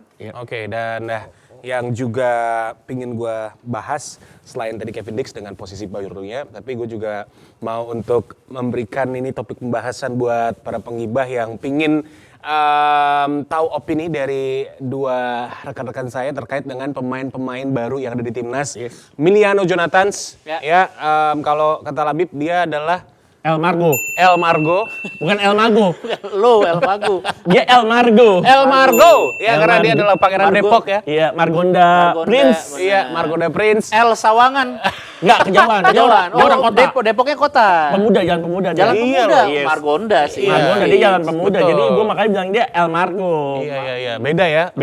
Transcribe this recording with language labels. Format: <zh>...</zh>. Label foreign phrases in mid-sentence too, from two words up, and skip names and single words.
<id>Oke, dan yang juga pingin gue bahas selain tadi Kevin Dix dengan posisi barunya, tapi gue juga mau untuk memberikan ini topik pembahasan buat para penggibah yang pingin tahu opini dari dua rekan-rekan saya terkait dengan pemain-pemain baru yang ada di timnas. Yes. Miliano Jonathans, Ya. kalau kata Labib dia adalah El Margo. El Margo. Bukan El Mago. Lo El Magu. Dia El Margo. El Margo, ya El karena dia Margo. adalah pangeran Margo. Depok ya. Iya, Margonda Margonda, Prince. benar. Iya, Margonda Prince. El Sawangan. Enggak, kejauhan. Kejauhan. Dia orang kota. Depoknya kota. Pemuda, jalan pemuda. Jalan dia. Iya Pemuda. loh, yes. Margonda sih. Margonda, dia jalan pemuda. Betul. Jadi gue makanya bilang dia El Margo. Iya. Beda ya. Beda.</id>